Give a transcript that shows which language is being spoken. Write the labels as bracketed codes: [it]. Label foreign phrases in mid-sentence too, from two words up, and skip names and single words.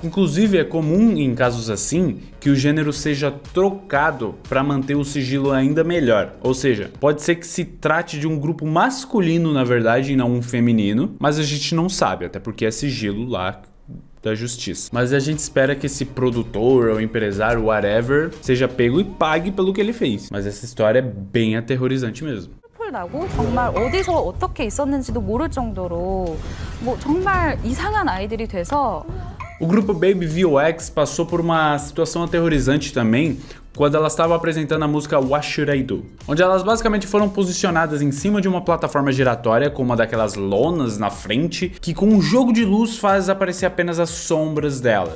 [pt] Inclusive é comum em casos assim que o gênero seja trocado para manter o sigilo ainda melhor, ou seja, pode ser que se trate de um grupo masculino na verdade e não um feminino, mas a gente não sabe, até porque é sigilo lá da justiça. Mas a gente espera que esse produtor ou empresário, whatever, seja pego e pague pelo que ele fez. Mas essa história é bem aterrorizante mesmo. [ko] 나고 정말 어디서 어떻게 있었는지도 모를 정도로 정말 이상한 아이들이 돼서 [pt] O grupo Baby VOX passou por uma situação aterrorizante também quando elas estavam apresentando a música What Should I Do? Onde elas basicamente foram posicionadas em cima de uma plataforma giratória com uma daquelas lonas na frente que com um jogo de luz faz aparecer apenas as sombras delas.